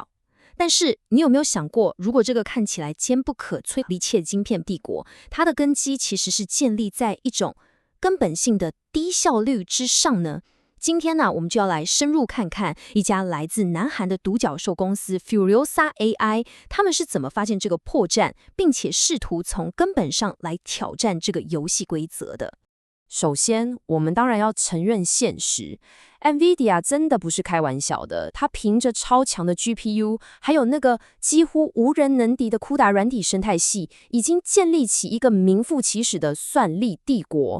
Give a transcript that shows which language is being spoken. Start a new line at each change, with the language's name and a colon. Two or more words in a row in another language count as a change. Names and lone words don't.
Chinese: 但是你有沒有想過，如果這個看起來堅不可摧的一切晶片帝國，它的根基其實是建立在一種根本性的低效率之上呢？今天呢，我們就要來深入看看一家來自南韓的獨角獸公司 Furiosa AI， 他們是怎麼發現這個破綻，並且試圖從根本上來挑戰這個遊戲規則的。首先，我們當然要承認現實 ，NVIDIA 真的不是開玩笑的。它憑着超強的 GPU， 還有那個幾乎無人能敵的 CUDA 軟體生態系，已經建立起一個名副其實的算力帝國。